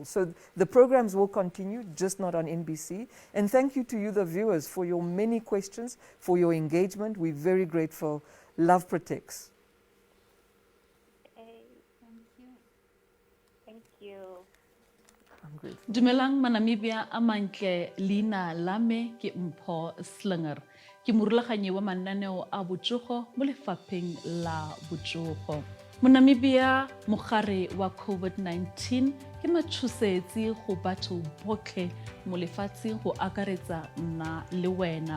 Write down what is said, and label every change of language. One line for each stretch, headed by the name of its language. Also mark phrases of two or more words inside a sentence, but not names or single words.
English: So the programs will continue, just not on NBC. And thank you to you, the viewers, for your many questions, for your engagement. We're very grateful. Love protects. Hey, thank you. Thank you. I'm grateful.
Tswana: Dumelang manamibia a mantle leina la me ke Mpho Slinger. Ke morulaganyi wa mananeo a botsogo mo lefapheng la botsogo. Mo Namibia mogare wa COVID-19 ke matshosetsi go batho botlhe mo lefatsheng go akaretsa nna le wena.